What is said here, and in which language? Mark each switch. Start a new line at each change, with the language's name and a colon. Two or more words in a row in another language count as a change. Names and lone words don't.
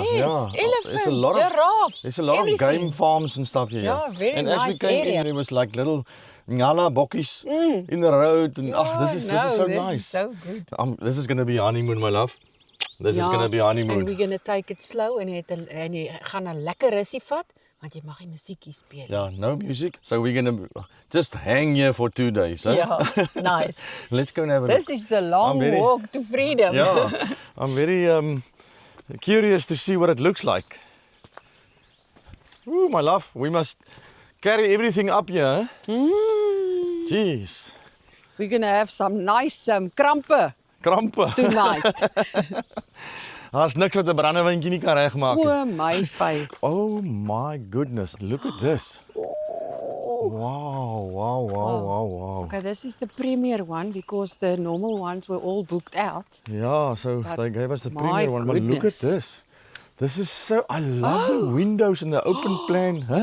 English: yeah. elephants, There's a lot giraffes, there's a lot everything. of game farms and stuff here. Yeah, very and as we nice came area. in, there was like little
Afrikaans: ngala bokkies
English: in the road, and this is so this nice. Is so good. This is going to be honeymoon, my love. This is going to be honeymoon. And we're going to take it slow
Afrikaans: en jy gaan 'n lekker russie vat want jy mag nie musiekie speel nie.
English: Yeah, no music. So we're going to just hang here for 2 days. Huh? Yeah, nice. Let's go and have a look. This is the long walk to freedom. Yeah, I'm very curious to see what it looks like. Ooh, my love, we must carry everything up here. Jeez, We're going to have some nice krampe krampe. tonight.
Afrikaans: Daar's niks wat 'n brandewyntjie nie kan regmaak nie.
English: Oh my fy. Oh my goodness, look at this. Wow. Okay, this is the premier one because the normal ones were all booked out. Yeah, so But they gave us the my premier one, but look at goodness. this. This is so, I love the windows and the open plan, huh?